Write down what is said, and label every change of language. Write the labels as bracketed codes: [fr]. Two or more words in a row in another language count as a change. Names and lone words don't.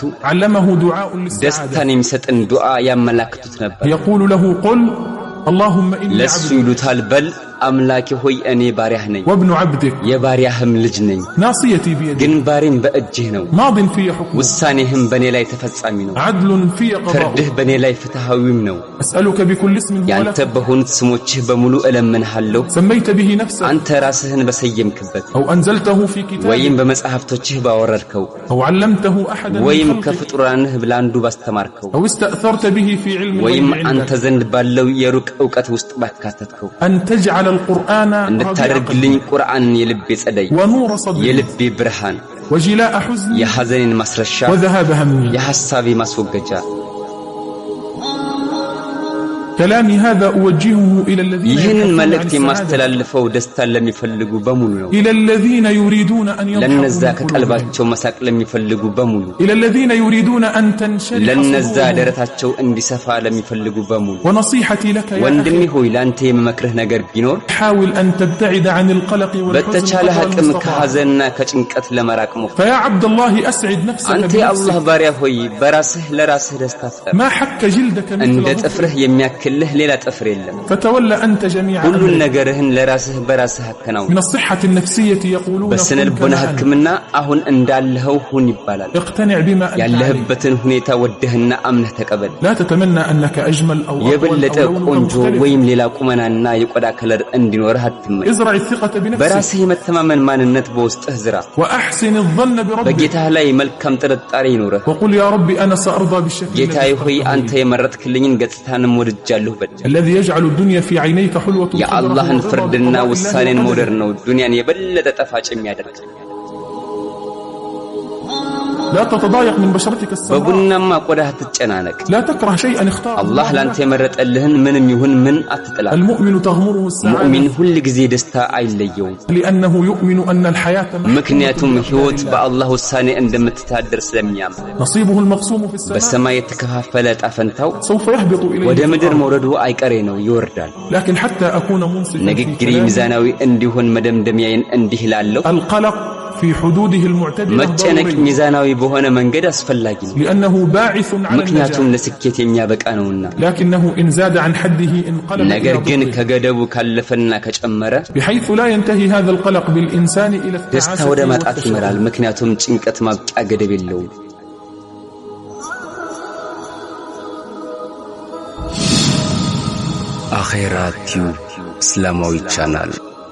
[ar] علمه دعاء للسعادة [am] ደስታን የሚሰጥን ዱዓ ያመላክቱት ነበር [ar] يقول له قل اللهم إني [am] ለሱ [ar] عبدك [am] ይሉታል በል አምላኬ ሆይ እኔ ባሪያህ ነኝ [ar] وابن عبدك [am] የባሪያህም ልጅ ነኝ [ar] ناصيتي بيدك [am] ግን ባሪም በእጅህ ነው [ar] ماض في حكمك [am] ውሳኔህም በኔ ላይ ተፈጻሚ ነው [ar] عدل في قضاء [am] ፍርድህ በኔ ላይ ፍትሃዊም ነው [ar] أسألك بكل اسم هو [am] ያንተ [ar] لك [am] በሆኑት ስሞችህ በሙሉ እለምንሃለሁ [ar] سميت به نفسك [am] አንተ ራስህን በሰየምክበት [ar] أو أنزلته في كتابك [am] ወይም በመጽሐፍቶችህ ባወረድከው [ar] أو علمته أحدا من [am] ወይም [ar] خلقك [am] ከፍጡራንህ ለአንዱ ባስተማርከው [ar] أو استأثرت به في علم [am] ወይም [ar] الغيب [am] አንተ [ar] عندك [am] ዘንድ ባለው የሩቅ ዕውቀት ውስጥ ባካተትከው [ar] أن تجعل القرآن ربيع [am] እንድታደርግልኝ [ar] قلبي [am] ቁርአን የልቤ ጸደይ [ar] ونور صدري [am] የልቤ ብርሃን [ar] وجلاء حزني [am] የሐዘኔን ማስረሻ [ar] وذهاب همي [am] የሐሳቤ ማስወገጃ [ar] كلامي هذا أوجهه إلى الذين [am] ይህንን [ar] يبحثون عن [am] መልእክት [ar] السعادة [am] የማስተላልፈው ደስታን ለሚፈልጉ በሙሉ ነው [ar] إلى الذين يريدون أن [am] ለነዛ [ar] يضحكوا من قلوبهم [am] ከቀልባቸው መሳቅ ለሚፈልጉ በሙሉ [ar] إلى الذين يريدون أن تنشرح [am] ለነዛ [ar] صدورهم [am] ደረታቸው እንዲሰፋ ለሚፈልጉ በሙሉ [ar] ونصيحتي لك يا [am] ወንድሜ [ar] أخي [am] ሆይ ላንተ የምመክርህ ነገር ቢኖር [ar] حاول أن تبتعد عن القلق والحزن [am] በተቻለ [ar] قدر [am] አቅም [ar] المستطاع [am] ከሐዘንና ከጭንቀት ለመራቅ ሞክር [ar] فيا عبد الله أسعد نفسك [am] አንተ የአላህ [ar] بنفسك [am] ባሪያ ሆይ በራስህ ለራስህ ደስታ ፍጠር [ar] ما حك جلدك [am] እንደ [ar] مثل ظفرك [am] ጥፍርህ የሚያክልህ ሌላ ጥፍር የለም [ar] فتولى أنت جميع [am] ሁሉን [ar] أمرك [am] ነገርህን ለራስህ በራስህ አከናውን [ar] من الصحة النفسية يقولون [am] በስነ [ar] كن [am] ልቦና [ar] كما أنت. [am] ህክምና አሁን እንዳለኸው ሁን ይባላል [ar] اقتنع بما أنت عليه [am] ያለህበትን ሁኔታ ወደህና አምነህ ተቀበል [ar] لا تتمنى أنك أجمل أو أطول [am] የበለጠ [ar] أو لونك [am] ቆንጆ [ar] مختلف [am] ወይም ሌላ ቁመናና የቆዳ ከለር እንዲኖርህ አትመኝ [ar] ازرع الثقة بنفسك [am] በራስህ የመተማመን ማንነት በውስጥህ ዝራ [ar] وأحسن الظن بربك [am] በጌታህ ላይ መልካም ጥርጣሬ ይኖርህ [ar] وقل يا ربي أنا سأرضى بالشكل [am] ጌታዬ [ar] الذي [am] ሆይ [ar] اخترته [am] አንተ [ar] لي. [am] የመረጥክልኝን ገጽታንም ወድጃለሁ በል [ar] الذي يجعل الدنيا في عينيك حلوة [am] የአላህን [ar] خضرة [am] ፍርድና [ar] وقضاء [am] ውሳኔን [ar] الله [am] መውደድ [ar] وقدره. [am] ነው ዱንያን የበለጠ ጣፋጭ የሚያደርግ [ar] لا تتضايق من بشرتك السمراء [am] በቡናማ ቆዳህ ትጨናነቅ [ar] لا تكره شيئا اختار [am] አላህ ላንተ የመረጠልህን ምንም ይሁን ምን አትጥላ [ar] المؤمن تغمره [am] ሙእሚን [ar] السعادة [am] ሁል ጊዜ ደስታ አይለየውም [ar] لأنه يؤمن أن الحياة [am] ምክንያቱም [ar] محكومة [am] ህይወት [ar] بأقدار الله. [am] በአላህ ውሳኔ እንደምትታደር ስለሚያምን [ar] نصيبه المقسوم في السماء [am] በሰማይ የተከፋፈለ ጣፈንታው [ar] سوف يهبط [am] ወደ [ar] إليه في [am] ምድር [ar] الأرض. [am] መውረዱ አይቀሬ ነው ይወርዳል [ar] لكن حتى أكون منصفا في [am] ንግግሬ [ar] كلامي [am] ሚዛናዊ እንዲሆን መደምደሚያዬን እንዲህ ላለው [ar] القلق في حدوده المعتدلة [am] መጨነቅ [ar] ضروري [am] ሚዛናዊ በሆነ መንገድ አስፈላጊ ነው [ar] لأنه باعث على [am] ምክንያቱም [ar] النجاة [am] ለስኬት የሚያበቃ ነውና [ar] لكنه إن زاد عن حده انقلب [am] ነገር [ar] إلى [am] ግን [ar] ضده [am] ከገደቡ ካለፈና ከጨመረ [ar] بحيث لا ينتهي هذا القلق بالإنسان إلى [am] ደስታ [ar] التعاسة [am] ወደ ማጣት ይመራል [ar] والتشاؤم [am] ምክንያቱም ጭንቀት ማብቂያ ገደብ የለውም አኺራ ቲዩብ እስላማዊ ቻናል